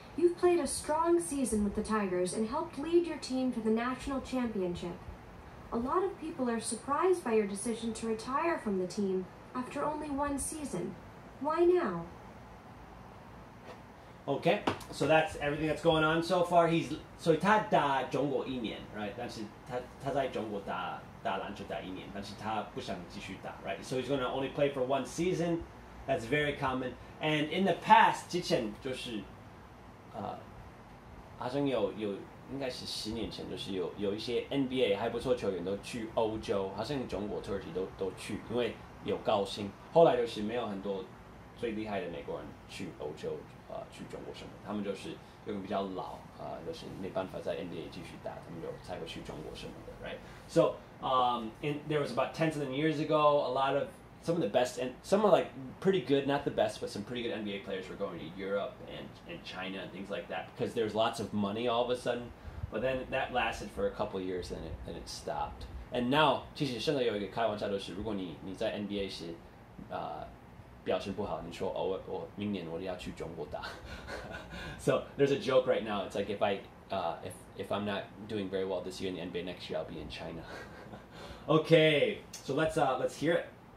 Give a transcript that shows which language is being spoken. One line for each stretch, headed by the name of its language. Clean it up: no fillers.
English: you've played a strong season with the Tigers and helped lead your team to the national championship. A lot of people are surprised by your decision to retire from the team after only one season. Why now? Okay, so that's everything that's going on so far.
Chinese: 所以他打中国1年 ，right？ 但是他在中国打篮球打1年，但是他不想继续打 ，right？
English: So he's gonna only play for one season. That's very common. And in the past，
Chinese: 之前就是好像有应该是10年前，就是有一些 NBA 还不错球员都去欧洲，好像中国、土耳其都去，因为有高薪。后来就是没有很多最厉害的美国人去欧洲。去中国什么？他们就是有个比较老就是没办法在 NBA 继续打，他们就才会去中国什么的 ，right?
English: So there was about 10 something years ago, some of the best and some are like pretty good, not the best, but some pretty good NBA players were going to Europe and China and things like that because there's lots of money all of a sudden. But then that lasted for a couple of years, then it stopped. And now
Chinese: 其实现在有一个开玩笑就是，如果你在 NBA 是表现不好，你说我明年我要去中国打。
English: So there's a joke right now. It's like if I'm not doing very well this year in the NBA, next year I'll be in China. Okay, so let's hear it.